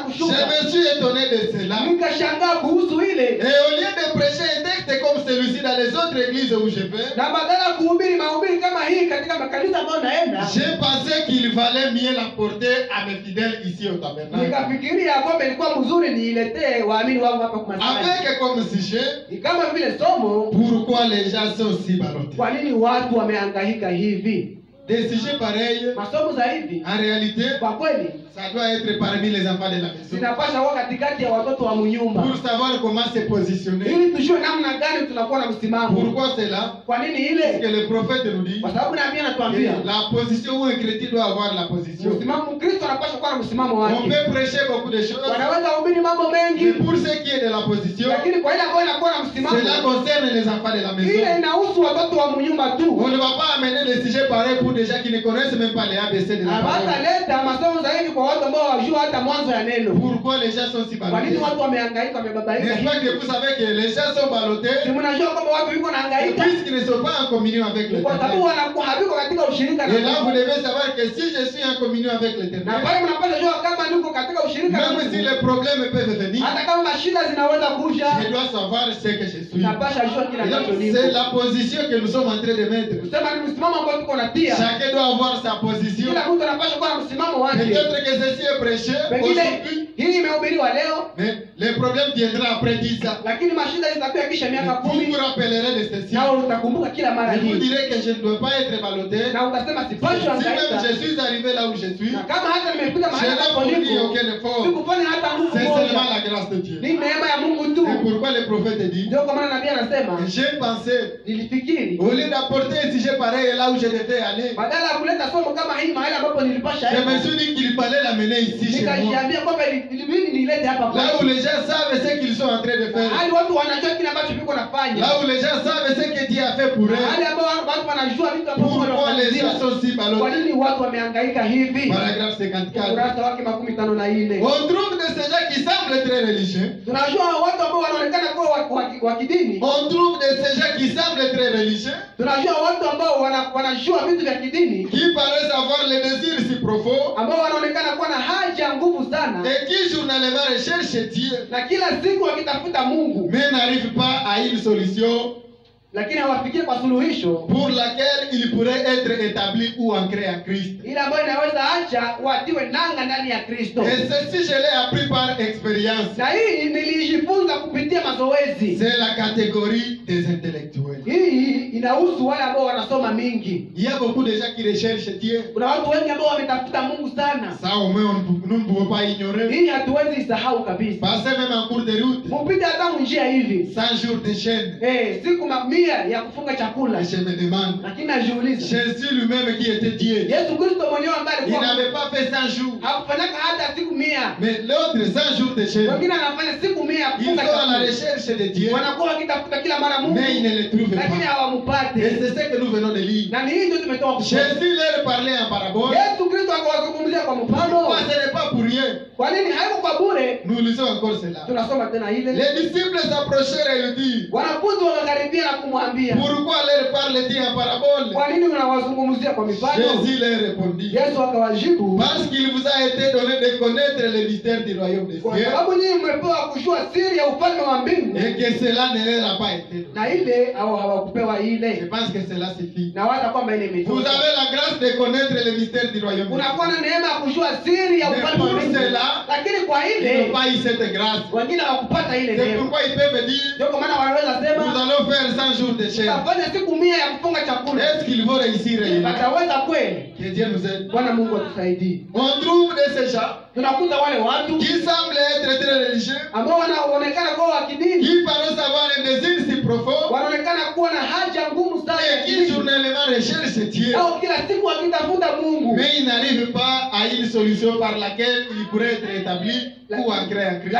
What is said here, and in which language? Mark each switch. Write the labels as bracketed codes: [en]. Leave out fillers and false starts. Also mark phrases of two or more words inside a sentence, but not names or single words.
[fr] Je [sw] kushuka. [fr] me suis étonné de cela. [sw] Nikashangaa kuhusu ile. [fr] Et au lieu de prêcher un texte comme celui-ci dans les autres églises où je vais, [sw] Na badala ya kuhubiri mahubiri kama hii katika makanisa ambayo naenda, [fr] j'ai pensé qu'il valait mieux la porter à mes fidèles ici au tabernacle. [sw] nikafikiria kwamba ilikuwa mzuri niiletee waamini wangu hapa kwa maskani. [fr] Avec comme sujet, [sw] Ni kama vile somo, [fr] pourquoi les gens sont si ballottés. [sw] kwa nini watu wamehangaika hivi? [fr] Des sujets pareils, [sw] Masomo za hivi [fr] en réalité, [sw] kwa kweli [fr] ça doit être parmi les enfants de la maison. [sw] zinapasha kuwa katikati ya watoto wa mnyumba, [fr] Pour savoir comment se positionner. [sw] ili tujue namna gani tunakuwa na msimamo. [fr] Pourquoi cela? [sw] Kwa nini [fr] Parce [sw] ile? [fr] que le prophète nous dit [sw] Kwa sababu nabii [fr] que [sw] anatuambia [fr] la position où un chrétien doit avoir la position. [sw] msimamo, Kristo anapaswa kuwa na msimamo [fr] On [sw] wake. [fr] peut prêcher beaucoup de choses, [sw] Wanaweza kuhubiri mambo [fr] mais [sw] mengi, [fr] pour ce qui est de la position, [sw] lakini kwa ile ambayo inakuwa na [fr] cela [sw] msimamo, [fr] concerne les enfants de la [sw] ile [fr] maison. [sw] inahusu watoto wa mnyumba [fr] On [sw] tu. [fr] ne va pas amener des sujets pareils pour des gens qui ne connaissent même pas les ABC de la parole. [sw] Hawataleta masomo zaidi kwa watu ambao hawajua hata mwanzo ya neno. [fr] Pourquoi les gens sont si [sw] Kwa nini [fr] ballottés? [sw] watu wamehangaika, wamebabaika [fr] N'est-ce pas que [sw] hivi? [fr] vous savez que les gens sont ballottés [sw] Si mnajua kwamba watu wiko na hangaika [fr] puisqu'ils ne sont pas en communion avec [sw] kwa sababu [fr] l'Éternel. [sw] wanakuwa haviko katika ushirika na [fr] Et là, vous [sw] Mungu. [fr] devez savoir que si je suis en communion avec [sw] Na [fr] l'Éternel, [sw] pale mnapaswa jua kama niko katika ushirika na [fr] même si [sw] Mungu, [fr] les problèmes peuvent venir, [sw] hata kama mashida zinaweza kuja, [fr] je dois savoir ce que je suis. [sw] napasha jua kila [fr] Et donc, [sw] ambacho [fr] c'est [sw] niko. [fr] la position que nous sommes en train de mettre. [sw] Kusema ni msimamo ambao tuko natia. [fr] Chacun doit avoir sa position. [sw] Kila mtu anapaswa kuwa na msimamo wake. [fr] Peut-être que ceci est prêché [sw] Pengine [fr] aujourd'hui, [sw] hii imehubiriwa leo, [fr] mais les problèmes viendront après 10 ans. [sw] lakini mashida zitakuwa kisha miaka [fr] Vous [sw] 10, [fr] vous rappellerez de ceci. [sw] na utakumbuka kila mara [fr] Et vous [sw] hii, [fr] direz que je ne dois pas être ballotté. [sw] na utasema sipaswi [fr] Si même [sw] hangaika. [fr] je suis arrivé là où je suis, [sw] Na kama hata nimefika [fr] je [sw] mahali [fr] n'ai [sw] ambapo [fr] fourni [sw] niko, [fr] aucun effort. [sw] sikufanya hata nguvu [fr] C'est seulement [sw] moja, [fr] la grâce de Dieu. [sw] ni neema ya Mungu tu. [fr] Et pourquoi le prophète dit, [sw] Ndio kwa maana nabii anasema, [fr] j'ai pensé, [sw] nilifikiri [fr] au lieu d'apporter un sujet pareil là où je devais aller, [sw] badala ya kuleta somo kama hii mahali ambapo nilipasha [fr] je me [sw] enda, [fr] suis dit qu'il fallait l'amener ici chez moi. [sw] nikajiambia kwamba ilibidi nilete hapa [fr] Là où [sw] kwetu. [fr] les gens savent ce qu'ils sont en train de faire. [sw] Hali watu wanajua kile ambacho viko nafanya. [fr] Là où les gens savent ce que Dieu a fait pour eux. [sw] Hali ambao watu wanajua vitu ambavyo [fr] Pourquoi les gens [sw] wanafanya. [fr] sont si [sw] Kwa [fr] ballottés? [sw] nini watu wamehangaika hivi? [fr] Paragraphe 54. [sw] Ukurasa wake 54. [fr] On trouve de ces gens qui semblent très religieux. [sw] Tunajua watu ambao wanaonekana kuwa wa kidini. [fr] On trouve de ces gens qui semblent très religieux, [sw] Tunajua watu ambao wanajua vitu vya kidini, [fr] qui paraissent avoir les désirs si profonds, [sw] ambao wanaonekana kuwa na haja nguvu sana, [fr] et qui journellement recherchent Dieu, [sw] na kila siku wakitafuta Mungu, [fr] mais n'arrivent pas à une solution [sw] lakini hawafikie kwa suluhisho [fr] pour laquelle ils pourraient être établis ou ancrés en Christ. [sw] ile ambayo inaweza acha watiwe nanga ndani ya Kristo. [fr] Et ceci, je l'ai appris par expérience. [sw] Na hii nilijifunza kupitia mazoezi. [fr] C'est la catégorie des intellectuels. [sw] Hii inahusu wale ambao wanasoma mingi. [fr] Il y a beaucoup de gens qui recherchent Dieu. [sw] Kuna watu wengi ambao wametafuta Mungu sana. [fr] Ça, au moins, nous ne pouvons pas ignorer. [sw] Hii hatuwezi isahau kabisa. [fr] Passez même en cours de route, [sw] Mpite hata njia hivi. [fr] 100 jours de chaîne. [sw] Siku 100 ya kufunga chakula. [fr] Et je me demande, [sw] Lakini najiuliza, [fr] Jésus lui-même qui était Dieu, [sw] Yesu Kristo mwenyewe ambaye [fr] il [sw] alikuwa [fr] n'avait pas fait 100 jours. [sw] hakufanyaka hata siku 100. [fr] Mais l'autre 100 jours de chaîne, [sw] Wengine anafanya siku 100 ya [fr] ils [sw] kufunga [fr] sont à la [sw] chakula. [fr] recherche de Dieu, [sw] Wanakuwa wakitafuta kila mara Mungu, [fr] mais ils ne le trouvent [sw] lakini [fr] pas. Et [sw] hawamupate. [fr] c'est ce que nous venons de lire. [sw] Na ni hii ndio tumetoka kusoma. [fr] Jésus leur parlait en parabole. [sw] Yesu Kristo akawazungumzia kwa mfano. [fr] Pourquoi ce n'est pas pour rien? [sw] Kwa nini haiko kwa bure? [fr] Nous lisons encore cela. [sw] Tunasoma tena ile. [fr] Les disciples s'approchèrent et lui dirent, [sw] Wanafunzi wakakaribia na kumwambia, [fr] pourquoi leur parle-t-il en parabole? [sw] kwa nini unawazungumzia kwa mifano? [fr] Jésus leur répondit, [sw] Yesu akawajibu, [fr] parce qu'il vous a été donné de connaître les mystères du royaume des [sw] kwa [fr] cieux, [sw] sababu nyinyi mmepewa kujua siri ya ufalme wa mbingu, [fr] et que cela ne leur a pas été donné. [sw] na ile au hawakupewa [fr] Je [sw] ile. [fr] pense que cela suffit. [sw] Na waza kwamba ile [fr] Vous [sw] imetosha. [fr] avez la grâce de connaître les mystères du royaume des [sw] Unakuwa [fr] cieux. [sw] na neema ya kujua siri ya [fr] Mais [sw] ufalme wa [fr] pour [sw] mbingu, [fr] cela, [sw] lakini kwa [fr] Ils [sw] ile [fr] n'ont pas eu cette grâce. [sw] wengine hawakupata ile [fr] C'est [sw] neema. [fr] pourquoi ils peuvent dire, [sw] Ndio kwa maana wanaweza [fr] nous [sw] sema [fr] allons faire 100 jours de chaîne. [sw] tutafanya siku 100 ya kufunga chakula. [fr] Est-ce qu'ils vont réussir réellement? [sw] Wataweza kweli? [fr] Que Dieu nous aide. [sw] Bwana Mungu atusaidie. [fr] On trouve de ces gens [sw] Tunakuta wale watu [fr] qui semblent être très religieux, [sw] ambao wanaonekana kuwa wa kidini, [fr] qui paraissent avoir un désir si profond, [sw] wanaonekana kuwa na haja ngumu sana ya [fr] et qui [sw] kidini, [fr] journellement recherchent Dieu. [sw] au kila siku wakitafuta Mungu, [fr] Mais ils n'arrivent pas à une solution par laquelle ils pourraient être établis ou ancrés en Christ.